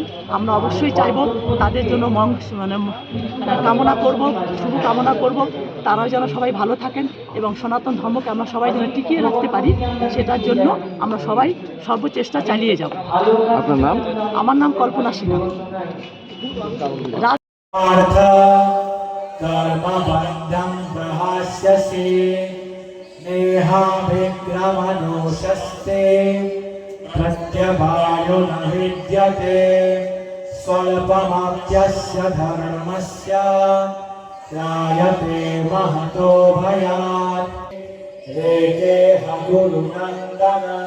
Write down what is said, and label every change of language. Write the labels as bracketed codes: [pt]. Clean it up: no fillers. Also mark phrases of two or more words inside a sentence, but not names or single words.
[bn] আমরা অবশ্যই চাইব তাদের জন্য কামনা করব, শুভ কামনা করব, তারাও যেন সবাই ভালো থাকেন এবং সনাতন ধর্মকে আমরা সবাই যেন টিকিয়ে রাখতে পারি, সেটার জন্য আমরা সবাই সর্বচেষ্টা চালিয়ে যাব। আপনার নাম? আমার নাম কল্পনা সিনহা। [sa] कर्मबन्धं प्रहास्यसि नेहाभिक्रमणोषस्ते प्रत्यवायो न विद्यते स्वल्पमाप्यस्य धर्मस्य त्रायते महतो भयात् रेके गुरुनन्दन